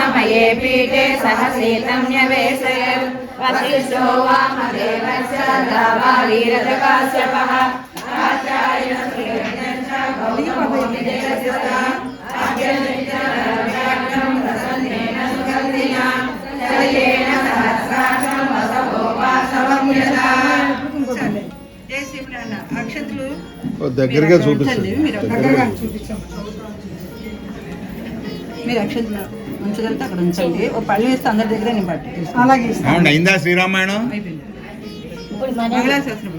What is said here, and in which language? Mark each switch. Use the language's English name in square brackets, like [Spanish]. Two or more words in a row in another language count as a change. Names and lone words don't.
[Sanskrit] ये पीठे सहसीतं न्यवेशयन् वसिष्ठो वामदेवश्च दावालीरजकाश्यपः आचार्यं श्रीरञ्जन् च गौतमोऽभिदेशस्तः अग्निमित्रं प्रसन्नेन सुगन्धिना चर्येण सहस्राक्षं वसवो वासवं यथा అక్షంతులు [Telugu] దగ్గరగా చూపిస్తుంది. మీరు అక్షంతులు ఉంచగలిగితే అక్కడ ఉంచండి. ఓ పళ్ళు వేస్తే అందరి దగ్గర నేను పట్టు అలాగే అయిందా శ్రీరామాయణం? మంగళాశాసనం